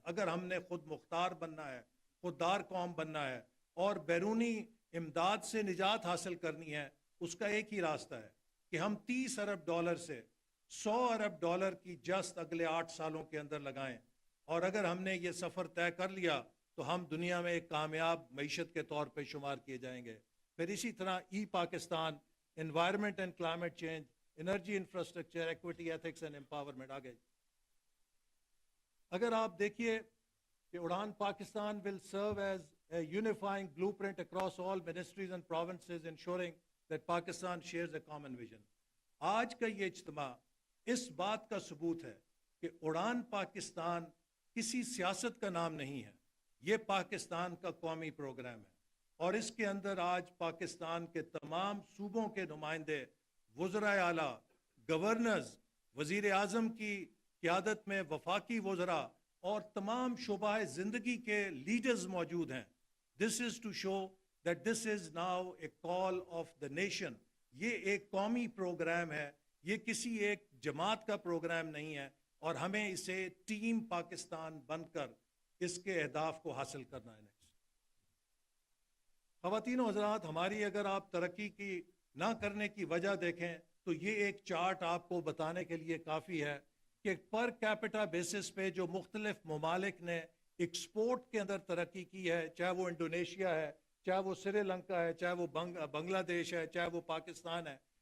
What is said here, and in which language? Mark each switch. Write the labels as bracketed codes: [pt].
[ur] اگر ہم نے خود مختار بننا ہے, خوددار قوم بننا ہے اور بیرونی امداد سے نجات حاصل کرنی ہے, اس کا ایک ہی راستہ ہے کہ ہم $30 ارب سے $100 ارب کی جست اگلے 8 سالوں کے اندر لگائیں, اور اگر ہم نے یہ سفر طے کر لیا تو ہم دنیا میں ایک کامیاب معیشت کے طور پہ شمار کیے جائیں گے. پھر اسی طرح ای Pakistan, environment and climate change, energy infrastructure, equity, ethics and empowerment. آگے اگر آپ دیکھیے کہ [en] Uraan Pakistan will serve as a unifying blueprint across all ministries and provinces, ensuring that Pakistan shares a common vision. [ur] آج کا یہ اجتماع اس بات کا ثبوت ہے کہ اڑان پاکستان کسی سیاست کا نام نہیں ہے, یہ پاکستان کا قومی پروگرام ہے, اور اس کے اندر آج پاکستان کے تمام صوبوں کے نمائندے, وزرائے اعلیٰ, گورنرز, وزیر اعظم کی قیادت میں وفاقی وزراء اور تمام شعبہ زندگی کے لیڈرز موجود ہیں. [en] This is to show that this is now a call of the nation. [ur] یہ ایک قومی پروگرام ہے, یہ کسی ایک جماعت کا پروگرام نہیں ہے, اور ہمیں اسے ٹیم پاکستان بن کر اس کے اہداف کو حاصل کرنا ہے. خواتین و حضرات, ہماری اگر آپ ترقی کی نہ کرنے کی وجہ دیکھیں تو یہ ایک چارٹ آپ کو بتانے کے لیے کافی ہے کہ پر کیپٹا بیسس پہ جو مختلف ممالک نے ایکسپورٹ کے اندر ترقی کی ہے, چاہے وہ انڈونیشیا ہے, چاہے وہ سری لنکا ہے, چاہے وہ بنگلہ دیش ہے, چاہے وہ پاکستان ہے,